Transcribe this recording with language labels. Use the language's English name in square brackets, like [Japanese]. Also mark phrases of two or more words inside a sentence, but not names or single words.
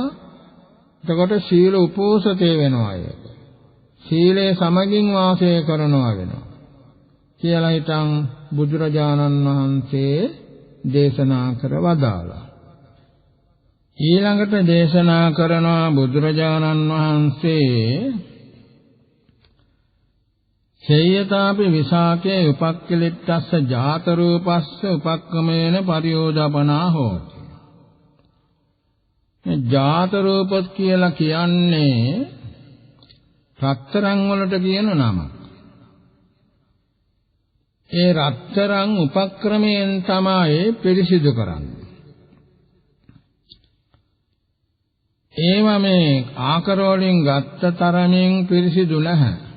[Sinhala] එතකොට සීල උපෝසතේ වෙනවා ඒක. සීලේ සමගින් වාසය කරනවා වෙනවා කියලා හිටන් බුදුරජාණන් වහන්සේ දේශනා කර වදාළා. ඊළඟට දේශනා කරනවා බුදුරජාණන් වහන්සේ [Pali] සේයතාපි විසාකේ උපක්ඛලිට්ඨස්ස ජාත රූපස්ස උපක්කමේන පරියෝදපනා හෝති. [Sinhala] මේ ජාත රූපත් කියලා කියන්නේ රත්තරන් වලට කියන නමක්. ඒ රත්තරන් උපක්‍රමයෙන් තමයි පිරිසිදු කරන්නේ. ඒවා මේ ආකාර වලින් ගත්ත තරමින් පිරිසිදු නැහැ.